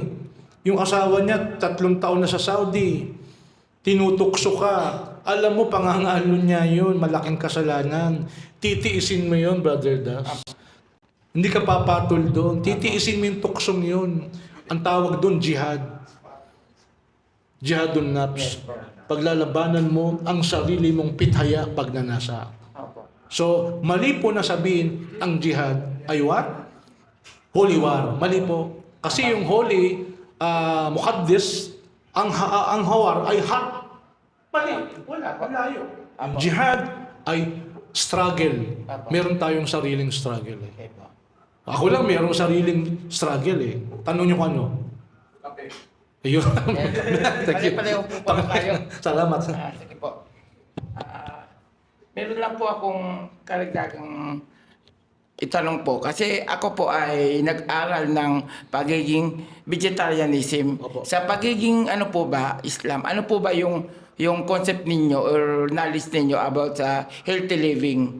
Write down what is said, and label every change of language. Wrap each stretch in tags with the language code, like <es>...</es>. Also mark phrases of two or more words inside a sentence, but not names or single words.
<tl>Yung asawa niya, 3 taon na sa Saudi. Tinutukso ka. Alam mo, pangangalo niya yun. Malaking kasalanan. Titiisin mo yun, Brother Das. Hindi ka papatol doon. Titiisin mo yung tuksong yun. Ang tawag doon,</tl> <ar>جهاد. جهاد النفس.</ar> <tl>Paglalabanan mo ang sarili mong pithaya pagnanasa. So, mali po na sabihin ang jihad ay what?</tl> <en>Holy war.</en> <tl>Mali po. Kasi yung holy, muqaddis, ang hawar ay hak. Mali. Wala. Malayo. Jihad ay struggle. Meron tayong sariling struggle. Eh. Ako lang merong sariling struggle eh. Tanong nyo kung ano. Okay. Ayun.</tl> <en>Thank you.</en> <tl>Pareho po pala tayo. Salamat. Sige po. Meron lang po akong karagdagang itanong po. Kasi ako po ay nag-aral ng pagiging vegetarianism. Opo. Sa pagiging ano po ba, Islam, ano po ba yung concept ninyo or knowledge ninyo about sa</tl> <en>healthy living?</en>